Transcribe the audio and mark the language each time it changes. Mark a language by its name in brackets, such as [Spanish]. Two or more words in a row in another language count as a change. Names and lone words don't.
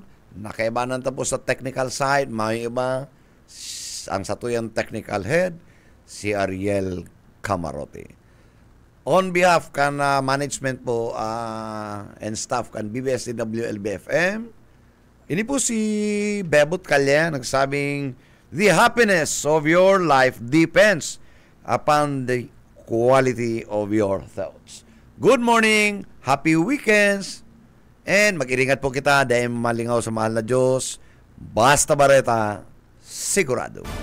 [Bikol] Nakaibanan tapos sa technical side, may iba ang satuyang technical head si Ariel Camarote. [English] On behalf [Bikol] kan management po and staff kan BBSDWLBFM, ini po si Bebot Calya nagsabing [English] the happiness of your life depends upon the quality of your thoughts. Good morning, happy weekends, And [Bikol] mag-iringat po kita dahil malingaw sa mahal na Diyos. Basta Bareta, sigurado.